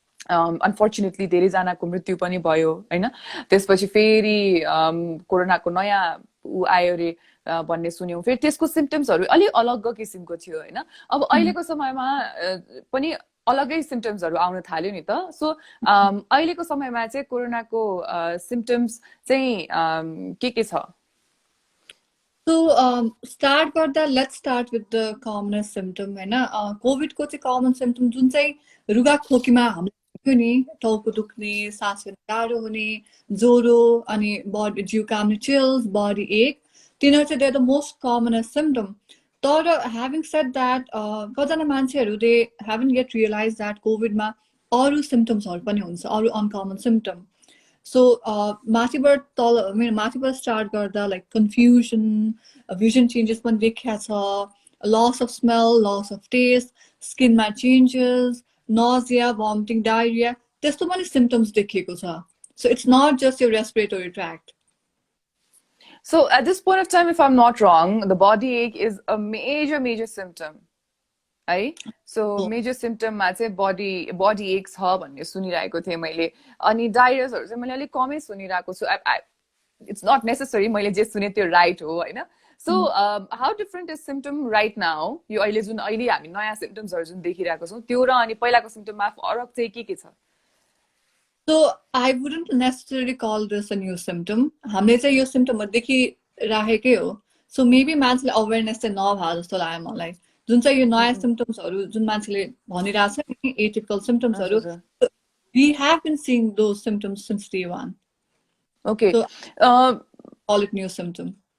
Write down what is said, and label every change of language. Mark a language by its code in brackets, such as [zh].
[ne] Unfortunately धेरैजनाको मृत्यु पनि भयो होइन. त्यसपछि फेरि कोरोनाको नयाँ ऊ आयो रे भन्ने सुन्यौँ. फेरि त्यसको सिम्टम्सहरू अलिक अलग किसिमको थियो होइन. अब अहिलेको समयमा पनि अलगै सिम्टम्सहरू आउन थाल्यो नि त. सो अहिलेको समयमा चाहिँ कोरोनाको सिम्टम्स चाहिँ के छ? [en] So start [ne] गर्दा [en] let's start with the commonest symptom [ne] होइन. कोभिडको चाहिँ कमन सिम्टम जुन चाहिँ रुगा खोकीमा हामीले देख्यो नि, टाउको दुख्ने, सास फेर्न गाह्रो हुने, ज्वरो अनि बडी जिउ काम्ने, चिल्स, बडी एक, तिनीहरू चाहिँ [en] they're the most commonest symptom. [ne] तर [en] having said that [ne] कतिजना मान्छेहरू [en] they haven't yet realized that [ne] कोभिडमा अरू सिम्टम्सहरू पनि हुन्छ, अरू अनकमन सिम्टम. So माथिबाट तल माथिबाट स्टार्ट गर्दा लाइक कन्फ्युजन, vision changes पनि देखिया छ, [en] loss of smell, loss of taste, [ne] स्किनमा changes, nausea, vomiting, diarrhea, त्यस्तो पनि symptoms देखिएको छ. [en] So it's not just your respiratory tract. So at this point of time, if I'm not wrong, the body ache is a major symptom. [ne] है. So major सिम्टममा चाहिँ body एक छ भन्ने सुनिरहेको थिएँ मैले. अनि डायरियासहरू चाहिँ मैले अलिक कमै सुनिरहेको छु. [en] it's not necessary [ne] मैले जे सुने त्यो राइट हो होइन. [en] So how different is symptom right now? [ne] यो अहिले हामी नयाँ सिम्टम्सहरू जुन देखिरहेको छौँ त्यो र अनि पहिलाको सिम्टममा फरक चाहिँ के छ? [en] So I wouldn't necessarily call this a new symptom. [ne] हामीले चाहिँ यो सिम्टमहरू देखिराखेकै हो. [en] So maybe [ne] मान्छेले अवेरनेस चाहिँ नभए जस्तो लाग्यो मलाई. जुन चाहिँ यो नयाँ सिम्टम्सहरू जुन मान्छेले भनिरहेछ नि, atypical सिम्टम्सहरू, [en] we have been seeing those symptoms since day one. Okay. So call it new symptom.